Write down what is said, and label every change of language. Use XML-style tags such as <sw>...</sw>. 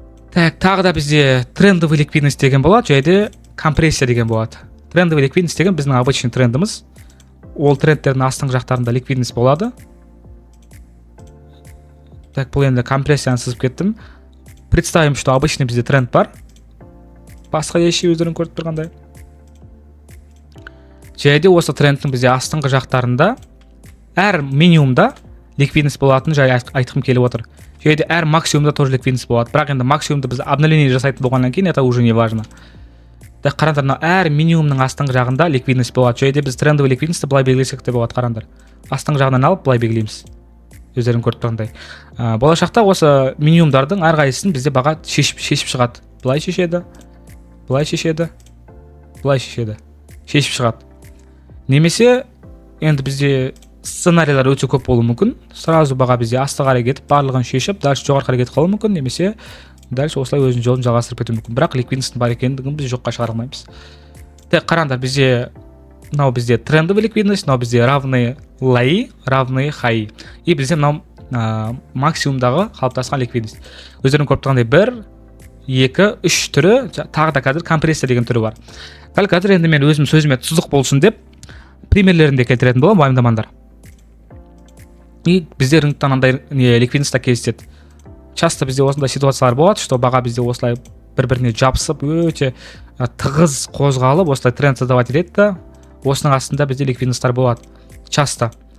<kk>Так, тағы да бізде трендовый ликвидность деген болады, және де компрессия деген болады. Трендовый ликвидность деген біздің обычный трендіміз. Ол трендтердің астыңғы жақтарында ликвидность болады. Так, бұл енді компрессияны сызып кеттім.</kk> <ru>Представим, что обычный</ru> <kk>бізде</kk> <ru>тренд бар.</ru> <kk>Басқа еші өздерін көріп тұрғандай. Және де осы трендтің бізде астыңғы жақтарында әр минимумда ликвидность болатын жай айтқым келіп отыр. Және де әр максимумда тоже ликвидность болады. Бірақ енді максимумда біз обновление жасайтын болғаннан кейін</kk> <ru>это уже не важно.</ru> <kk>Так, қараңдар, әр минимумның астыңғы жағында ликвидность болады. Және де біз трендовый ликвидностьті былай белгілесек те болады, қараңдар. Астыңғы жағынан алып былай белгілейміз. Өздерің көріп тұрғандай. Болашақта осы минимумдардың әрқайсысын бізде баға шешіп шығады. Былай шешеді. Былай шешеді. Былай шешеді. шешіп шығады. Немесе енді бізде сценарийлер өте көп болуы мүмкін.</kk> <ru>Сразу</ru> <kk>баға бізде асты қарай кетіп, барлығын шешіп, дальше жоғары қарай кетіп қалуы мүмкін, немесе дальше осылай өзінің жолын жалғастырып кетуі мүмкін. Бірақ ликвидностьтың бар екендігін біз жоққа шығара алмаймыз. Тек қараңдар, мынау бізде трендовый ликвидность, мынау бізде равные лои, равные хаи. И бізде мынау максимумдағы қалыптасқан ликвидность. Өздерің көріп тұрғандай 1, 2, 3 түрі, тағы да қазір компрессия деген түрі бар. Қазір енді мен өзім сөзіме тұздық болсын деп примерлерінде келтіретін боламын, уайымдамаңдар. И бізде рынокта андай ликвидностьта кездеседі. Часто бізде осындай ситуациялар болады, что баға бізде осылай бір-біріне жабысып, өте тығыз қозғалып, осылай тренд создавать етеді да, осының астында бізде ликвидностьтар болады</kk> <ru>часто.</ru>